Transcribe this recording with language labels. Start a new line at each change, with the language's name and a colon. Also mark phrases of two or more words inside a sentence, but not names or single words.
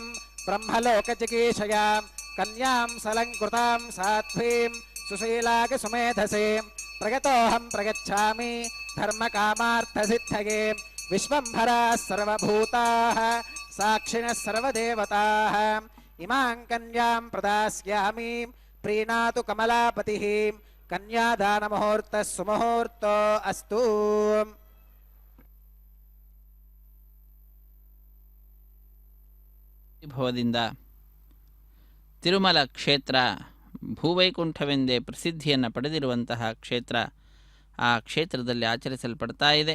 Sanskrit: బ్రహ్మలోక జిగీషయాం కన్యాం సలంకృతాం సాధ్వీం సుశీలాగ సుమేధసే ప్రగతోహం ప్రగచ్ఛామి ధర్మకామార్థసిద్ధయే విశ్వంభరాः సర్వభూతాः సాక్షిణः సర్వదేవతాः ఇమాం కన్యాం ప్రదాస్యామి ప్రీణాతు కమలాపతిః కన్యాదానముహూర్తः సుముహూర్తో అస్తు.
Kannada: ಭವದಿಂದ ತಿರುಮಲ ಕ್ಷೇತ್ರ ಭೂವೈಕುಂಠವೆಂದೇ ಪ್ರಸಿದ್ಧಿಯನ್ನು ಪಡೆದಿರುವಂತಹ ಕ್ಷೇತ್ರ ಆ ಕ್ಷೇತ್ರದಲ್ಲಿ ಆಚರಿಸಲ್ಪಡ್ತಾ ಇದೆ.